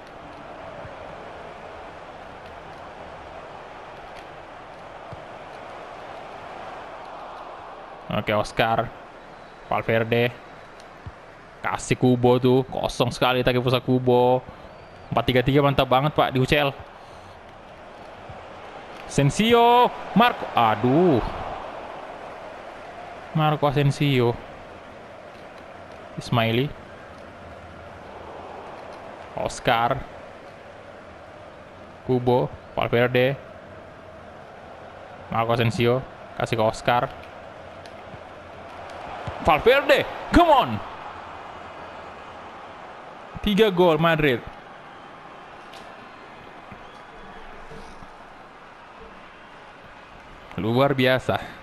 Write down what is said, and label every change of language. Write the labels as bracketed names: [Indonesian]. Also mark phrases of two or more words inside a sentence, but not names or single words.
[Indonesian] Oke, Oscar. Valverde. Kasih Kubo tuh. Kosong sekali tadi pusat Kubo. 4-3-3 mantap banget Pak di UCL. Asensio, Marco, aduh, Marco Asensio, Ismaili, Oscar, Kubo, Valverde, Marco Asensio, kasih ke Oscar, Valverde, [English] come on, [Indonesian] 3 gol Madrid. Luar biasa.